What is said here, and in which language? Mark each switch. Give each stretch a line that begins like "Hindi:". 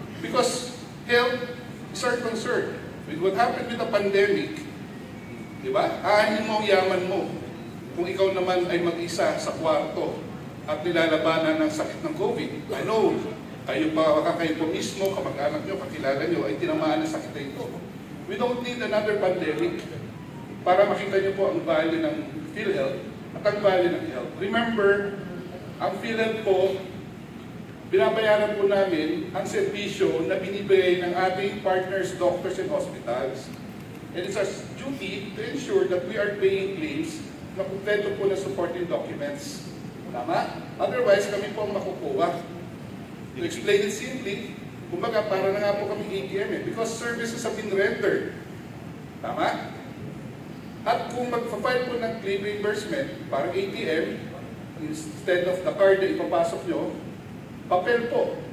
English: Because health is our concern. With what happened with the pandemic, di ba?
Filipino: Aanin mo ang yaman mo. Kung ikaw naman ay mag-isa sa kwarto at nilalabanan ng sakit ng COVID. I know, kayo po mismo, kamag-anak nyo, kakilala nyo, ay tinamaan ng sakit na ito.
English: We don't need another pandemic
Filipino: para makita nyo po ang value ng PhilHealth at ang value ng health. Remember, ang PhilHealth po, binabayaran po namin ang serbisyo na binibigay ng ating partners, doctors, and hospitals.
English: And it's our duty to ensure that we are paying claims
Filipino: na kumpleto po na
English: supporting documents.
Filipino: Tama? Otherwise, kami po ang makukuha.
English: To explain it simply,
Filipino: kumbaga para na nga po kami
English: ATM because services have been rendered. Tama?
Filipino: At kung magpa-file po ng claim reimbursement, parang ATM, instead of the card na ipapasok nyo, papel po.